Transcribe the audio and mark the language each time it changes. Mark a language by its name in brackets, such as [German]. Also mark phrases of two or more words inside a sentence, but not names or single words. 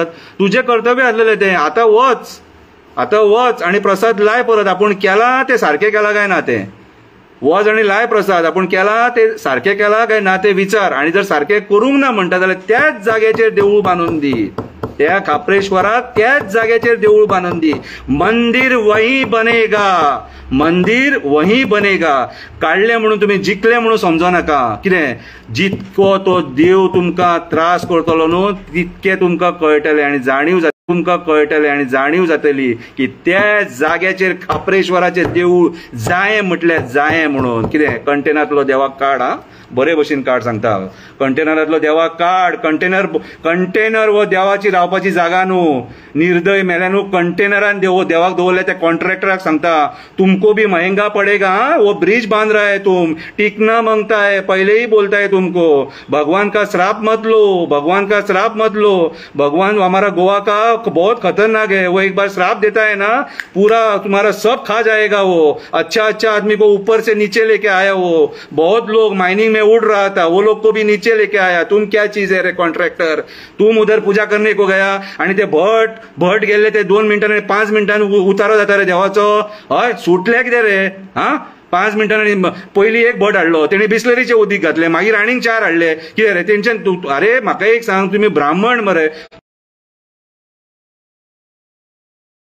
[Konkani] तुजें कर्तव्य आसलेलें तें. आतां वच आनी प्रसाद लाय परत. आपूण केला तें सारकें केलां काय ना तें वच आनी लाय प्रसाद. आपूण केला ते सारकें केला काय ना ते विचार. आनी जर सारकें करूंक ना म्हणटा जाल्यार त्याच जाग्याचेर देवूळ बांदून दी. त्या खापरेश्वराक त्याच जाग्याचेर देवूळ बांदून दी. [Hindi] मंदिर वही बनेगा. [Konkani] काडलें म्हणून तुमी जिखले म्हणून समजो नाका. कितें जितको तो देव तुमकां त्रास करतलो न्हू तितकें तुमकां कळटलें आनी जाणीव जातली की त्या जाग्याचेर खापरेश्वराचें देवूळ जाय म्हटल्यार जाय म्हणून. कितें कंटेनरांतलो देवाक काड. बरे भशेन काड सांगता. कंटेनरांतलो देवाक काड. कंटेनर वो देवाची रावपाची जागा न्हू. निर्दय मेल्या न्हू कंटेनरान देवाक दवरल्या त्या कॉन्ट्रॅक्टराक सांगता [Hindi] तुमको भी महंगा पडेगा. वो ब्रिज बांध रहा है तुम, टिकना मांगता है, पहले ही बोलता है तुमको. भगवान का श्राप मत लो. भगवान हमारा गोवा का बहुत खतरनाक है. वो एक बार श्राप देता है ना, पूरा तुम्हारा सब खा जाएगा. वो अच्छा आदमी को ऊपर से नीचे लेके आया. वो बहुत लोग माइनिंग में उड़ रहा था, वो लोग को भी नीचे लेके आया. तुम क्या चीज है रे कॉन्ट्रॅक्टर. तुम उधर पूजा करने को गया [Konkani] आणि ते भट गेले ते 2 मिनिटांनी 5 मिनिटांनी उतारो जाता रे देवाचो. हय सुटले कितें रे. 5 मिनिटांनी पयलीं एक भट हाडलो, तेणी बिस्लरीचे उदीक घातले, मागीर आनीक 4 हाडले. कितें रे तेंच्यान. अरे म्हाका एक सांग, तुमी ब्राह्मण मरे.